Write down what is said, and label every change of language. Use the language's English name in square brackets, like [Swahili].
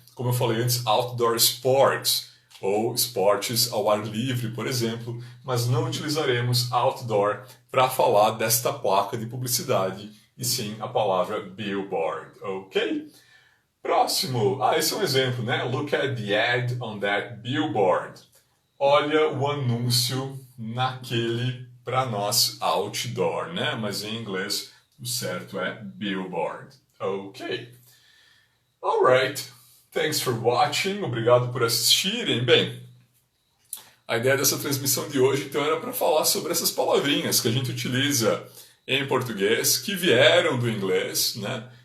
[Portuguese] Como eu falei antes, outdoor sports ou esportes ao ar livre, por exemplo, mas não utilizaremos outdoor para falar desta placa de publicidade, e sim a palavra billboard, ok? Próximo, esse é um exemplo, né? [English] Look at the ad on that billboard. [Portuguese] Olha o anúncio naquele, para nós, outdoor, né? Mas em inglês o certo é billboard, ok? Alright. [English] Thanks for watching, [Portuguese] obrigado por assistirem. Bem, a ideia dessa transmissão de hoje então era para falar sobre essas palavrinhas que a gente utiliza em português, que vieram do inglês, né?